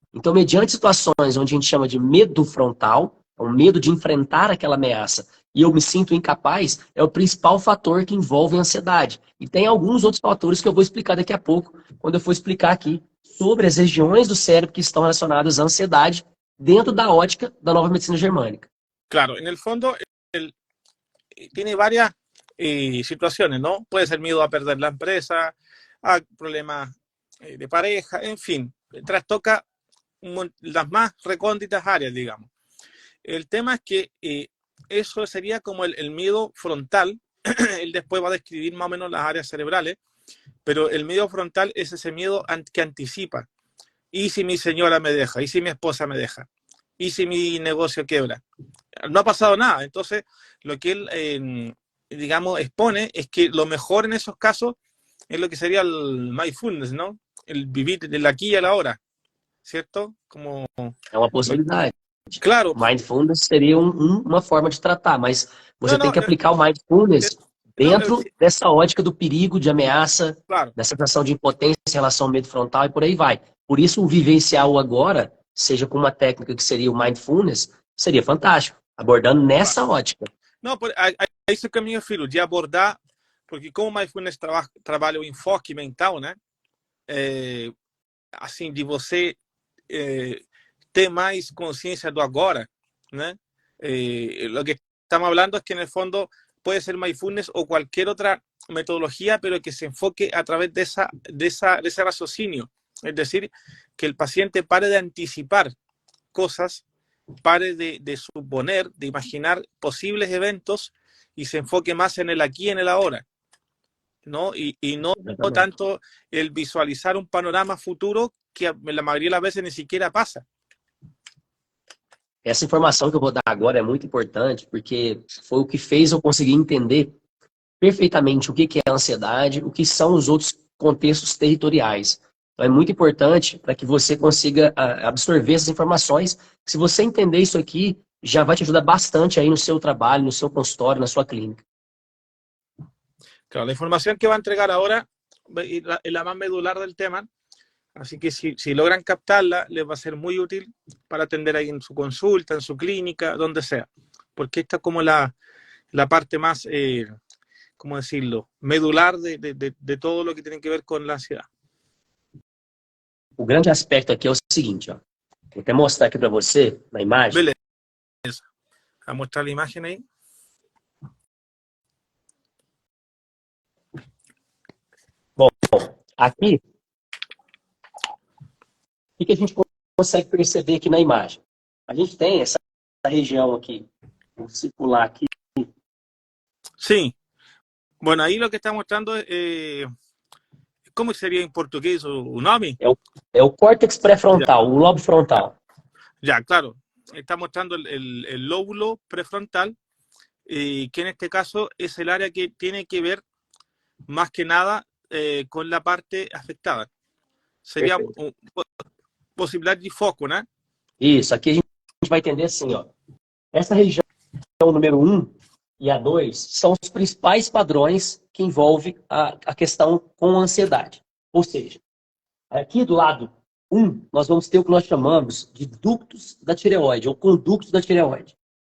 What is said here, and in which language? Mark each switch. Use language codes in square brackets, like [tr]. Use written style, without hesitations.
[pt] Então, mediante situações onde a gente chama de medo frontal, o medo de enfrentar aquela ameaça, e eu me sinto incapaz, é o principal fator que envolve a ansiedade. E tem alguns outros fatores que eu vou explicar daqui a pouco, quando eu for explicar aqui sobre as regiões do cérebro que estão relacionadas à ansiedade dentro da ótica da nova medicina germânica. [es] Claro, en el fondo tiene varias situaciones, ¿no? Puede ser miedo a perder la empresa, a problemas de pareja, en fin, trastoca las más recónditas áreas, digamos. El tema es que eso sería como el miedo frontal. Él después va a describir más o menos las áreas cerebrales, pero el miedo frontal es ese miedo que anticipa. ¿Y si mi señora me deja? ¿Y si mi esposa me deja? ¿Y si mi negocio quiebra? No ha pasado nada. Entonces, lo que él, digamos, expone es que lo mejor en esos casos es lo que sería el mindfulness, ¿no? El vivir del aquí y a la hora, ¿cierto? Como... [pt] É uma possibilidade. [es] Claro. [pt] Mindfulness seria uma forma de tratar, mas você tem que aplicar o mindfulness dentro dessa ótica do perigo, de ameaça, claro, da sensação de impotência em relação ao medo frontal e por aí vai. Por isso, o vivenciar o agora, seja com uma técnica que seria o mindfulness, seria fantástico, abordando nessa ótica. Não, é isso que é o meu filho, de abordar, porque como o mindfulness trabalha o enfoque mental, né? Assim, de você ter mais consciência do agora, né? [es] Lo que estamos hablando es que en el fondo puede ser mindfulness o cualquier otra metodología, pero que se enfoque a través de ese raciocinio. Es decir, que el paciente pare de anticipar cosas, pare de suponer, de imaginar posibles eventos y se enfoque más en el aquí y en el ahora, ¿no? Y no tanto el visualizar un panorama futuro que la mayoría de las veces ni siquiera pasa. [pt] Essa informação que eu vou dar agora é muito importante, porque foi o que fez eu conseguir entender perfeitamente o que é a ansiedade, o que são os outros contextos territoriais. Então é muito importante para que você consiga absorver essas informações. Se você entender isso aqui, já vai te ajudar bastante aí no seu trabalho, no seu consultório, na sua clínica. [es] Claro, la información que va a entregar ahora es la más medular del tema, así que si logran captarla, les va a ser muy útil para atender ahí en su consulta, en su clínica, donde sea, porque esta es como la parte más, ¿cómo decirlo?, medular de todo lo que tiene que ver con la ansiedad. [pt] O grande aspecto aqui é o seguinte, ó. Vou até mostrar aqui para você, na imagem. Beleza. Vou mostrar a imagem aí. Aqui, o que a gente consegue perceber aqui na imagem? A gente tem essa região aqui, vou circular aqui. [es] Sí. Bueno, ahí lo que está mostrando, ¿cómo sería en portugués [pt] o nome? É o córtex pré-frontal, o lobo frontal. [es] Ya, claro. Está mostrando el lóbulo prefrontal, que en este caso es el área que tiene que ver más que nada con la parte afectada. [pt] Sería possibilidade de foco, né? Isso, aqui a gente vai entender assim, ó. Essa região número 1 e a 2 são os principais padrões que envolvem a questão com a ansiedade. Ou seja, aqui do lado 1, nós vamos ter o que nós chamamos de ductos da tireoide, ou conductos da tireoide.